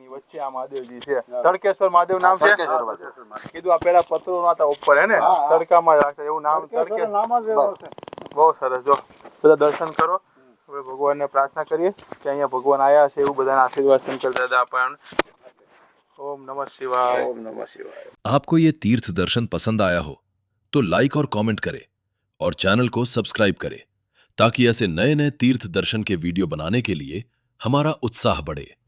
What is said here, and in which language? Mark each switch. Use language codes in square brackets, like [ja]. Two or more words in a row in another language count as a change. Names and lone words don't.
[gu] એની વચ્ચે આ મહાદેવજી છે. તડકેશ્વર મહાદેવ નામ છે. કીધું આ પેલા પત્રો નતા ઉપર હે ને તડકામાં રાખતા એવું નામ તડકેશ્વર નામ જ છે. બહુ સરસ. જો બધા દર્શન કરો. આપણે ભગવાનને પ્રાર્થના કરીએ કે અહીંયા ભગવાન આવ્યા છે એવું બધાના આશીર્વાદ શંકર દાદા આપણને. [sa] ओम नमः शिवाय. ओम नमः शिवाय. [hi] आपको ये तीर्थ दर्शन पसंद आया हो तो लाइक और कमेंट करें और चैनल को सब्सक्राइब करें ताकि ऐसे नए नए तीर्थ दर्शन के वीडियो बनाने के लिए हमारा उत्साह बढ़े।